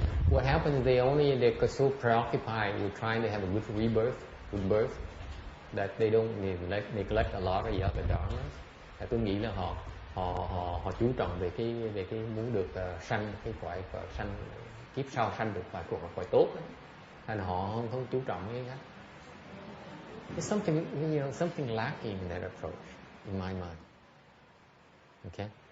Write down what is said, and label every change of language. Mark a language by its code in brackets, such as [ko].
[en] What happens is they're so preoccupied with trying to have a good rebirth, that they don't neglect a lot of the other dharmas. [vi] Tôi nghĩ là họ chú trọng về cái muốn được sanh cái cõi sanh kiếp sau sanh được vài cuộc cõi tốt ấy. Thành họ không chú trọng cái khác. [en] There's something lacking in that approach in my mind. Okay.